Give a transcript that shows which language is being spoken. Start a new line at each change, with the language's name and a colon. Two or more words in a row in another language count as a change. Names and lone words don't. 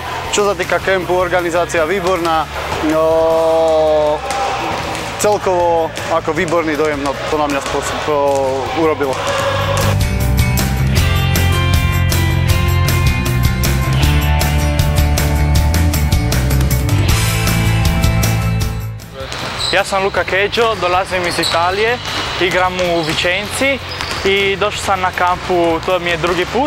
Slovak: Čo sa týka kempu, organizácia výborná, celkovo ako výborný dojem, no to na mňa urobilo.
Serbian: Ja sam Luka Keđo, dolazim iz Italije, igram u Vicenci i došao sam na kampu, to mi je drugi put.